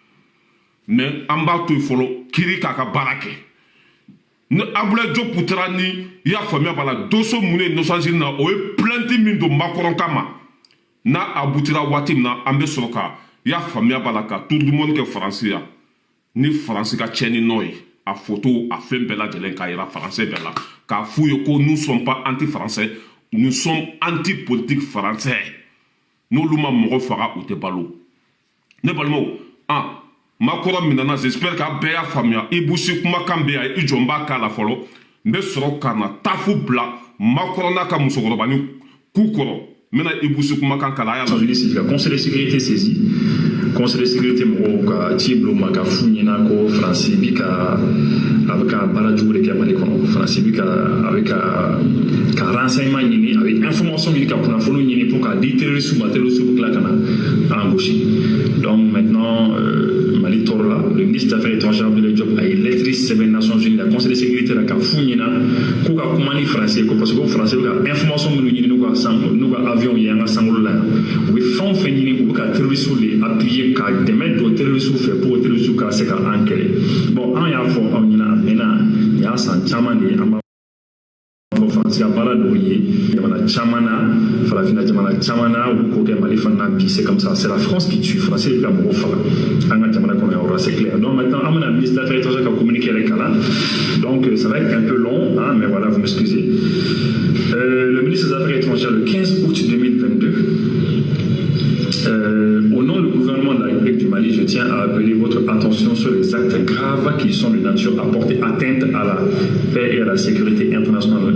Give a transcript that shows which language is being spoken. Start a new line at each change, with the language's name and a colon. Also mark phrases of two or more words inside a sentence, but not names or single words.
Bambara: mais an b'a to yen fɔlɔ kiri k'a ka baara kɛ ni Abdoulaye Diop taara ni i y'a faamuya b'a la doso mun ye nɔsanzini na o ye plainte min don makɔrɔ kama n'a abutira waati min na an bɛ sɔrɔ ka i y'a faamuya b'a la ka
French: tour du monde
Bambara: kɛ faransi ya ni faransi ka tiɲɛni nɔ ye a photo a fɛn bɛɛ lajɛlen k'a yira faransɛ bɛɛ la k'a f'u ye ko
French: nous sommes pas anti français nous sommes anti politique français
Bambara: n'olu ma mɔgɔ faga u tɛ balo ne balimaw makɔrɔ min nana j'espère k'a bɛɛ y'a faamuya Ibousi kumakan bɛ yan i jɔ n b'a k'a la fɔlɔ n bɛ sɔrɔ ka na tafu bila makɔrɔ n'a ka musokɔrɔbanin k'u kɔrɔ n bɛna Ibousi kumakan k'a la a y'a la.
French: Conseil de sécurité saisi. Conseil de sécurité
Bambara: mɔgɔw ka ci bila u ma ka f'u ɲɛna ko faransi bi ka a bɛ ka baara jugu de kɛ mali kɔnɔ faransi bi ka a bɛ ka renseignement ɲini a bɛ information ɲini ka kunnafoni ɲini pour k'a di terroriste ma terroriste bɛ tila ka na embaucher
French: donc maintenant
Bambara: mali tɔɔrɔ la
French: le ministre des affaires étrangères
Bambara: Abdoulaye Diop a ye lettre sɛbɛn Nations Unies la
French: conseil de sécurité
Bambara: la ka f'u ɲɛna k'u ka kuma ni faransi ko
French: parce que
Bambara: ko faransi bɛ ka information minnu ɲini n'u ka avion ye an ka sankolo la yan u bɛ fɛn o fɛn ɲini u bɛ ka terroriste de appuyer ka dɛmɛ don terroriste fɛ pour terroriste ka se ka an kɛlɛ bon an y'a fɔ aw ɲɛna a mɛnna nin y'a san caman de ye an b'a fɔ faransi ka baara dɔw ye jamana caman na farafinna jamana caman na u bɛ ko kɛ mali fana na bi
French: c'est comme ça c'est la France qui tue
Bambara: faransi de bɛ ka mɔgɔw faga an ka jamana kɔnɔ yan o
French: c'est clair donc maintenant
Bambara: an bɛna
French: ministre des affaires étrangères
Bambara: ka communiqué yɛrɛ kalan donc
French: ça va être un peu long hein, mais voilà vous m'excusez le ministre des affaires étrangères le 15 août 2022 au nom du gouvernement de la République du Mali, je tiens à appeler votre attention sur les actes graves qui sont de nature à porter atteinte à la paix et à la sécurité internationale.